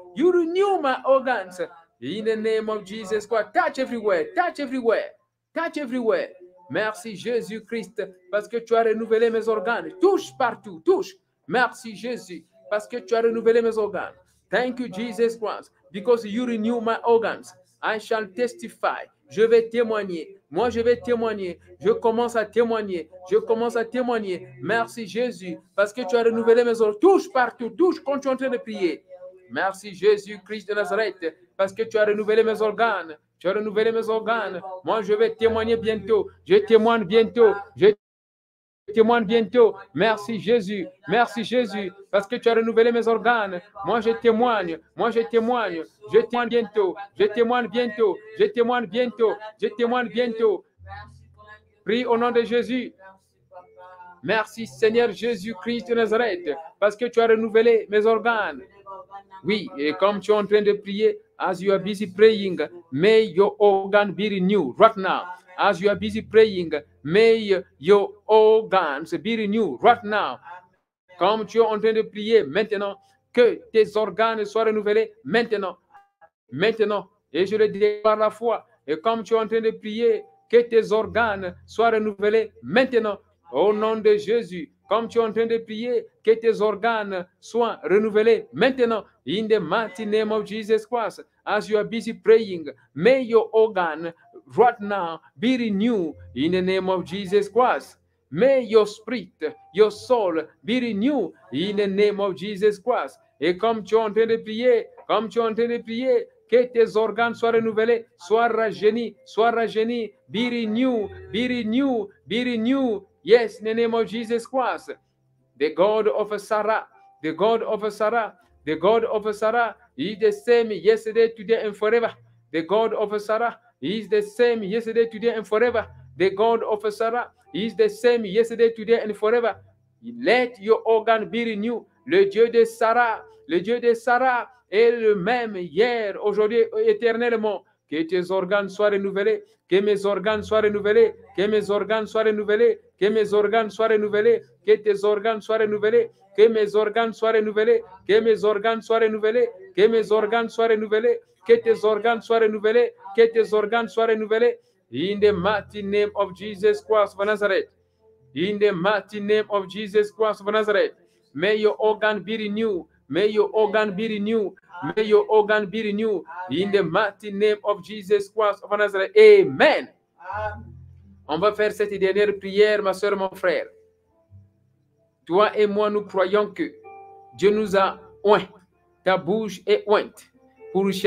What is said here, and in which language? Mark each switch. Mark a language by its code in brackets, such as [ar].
[en] You renew my organs. In the name of Jesus Christ, touch everywhere, touch everywhere, touch everywhere. [fr] Merci Jésus-Christ, parce que tu as renouvelé mes organes. Touche partout, touche. Merci Jésus, parce que tu as renouvelé mes organes. [en] Thank you Jesus Christ, because you renew my organs. I shall testify. [fr] Je vais témoigner. Moi, je vais témoigner. Je commence à témoigner. Je commence à témoigner. Merci Jésus, parce que tu as renouvelé mes organes. Touche partout, touche quand tu es en train de prier. Merci Jésus-Christ de Nazareth, parce que tu as renouvelé mes organes. Tu as renouvelé mes organes. Moi, je vais témoigner bientôt. Je témoigne bientôt. Je témoigne bientôt. Merci Jésus. Merci Jésus, parce que tu as renouvelé mes organes. Moi, je témoigne. Moi, je témoigne. Je témoigne bientôt. Je témoigne bientôt. Je témoigne bientôt. Je témoigne bientôt. Prie au nom de Jésus. Merci Seigneur Jésus-Christ de Nazareth, parce que tu as renouvelé mes organes. Oui, et comme tu es en train de prier, [en] as you are busy praying, may your organ be renewed right now. As you are busy praying, may your organs be renewed right now. [fr] Comme tu es en train de prier maintenant, que tes organes soient renouvelés maintenant. Maintenant, et je le dis par la foi. Et comme tu es en train de prier, que tes organes soient renouvelés maintenant. Au nom de Jésus, comme tu es en train de prier, que tes organes soient renouvelés maintenant. [en] In the mighty name of Jesus Christ, as you are busy praying, may your organ right now be renewed in the name of Jesus Christ. May your spirit, your soul be renewed in the name of Jesus Christ. [fr] Et comme tu es en train de prier, que tes organes soient renouvelés, soient rajeunis, [en] be renewed, be renewed, be renewed. Yes, in the name of Jesus Christ. The God of Sarah, the God of Sarah, the God of Sarah is the same yesterday, today, and forever. The God of Sarah is the same yesterday, today, and forever. The God of Sarah is the same yesterday, today, and forever. Let your organ be renewed. [fr] Le Dieu de Sarah est le même hier, aujourd'hui, éternellement. Que tes organes soient renouvelés, que mes organes soient renouvelés, que mes organes soient renouvelés, que mes organes soient renouvelés, que tes organes soient renouvelés, que mes organes soient renouvelés, que mes organes soient renouvelés, que mes organes soient renouvelés, que tes organes soient renouvelés, que tes organes soient renouvelés. [en] In the mighty name of Jesus Christ of Nazareth. In the mighty name of Jesus Christ of Nazareth. May your organ be renewed. May your organ be renewed. May your organ be renewed. In the mighty name of Jesus Christ of Nazareth. Amen. [fr] On va faire cette dernière prière, ma soeur, mon frère. Toi et moi, nous croyons que Dieu nous a oint. Ta bouche est ointe pour chasser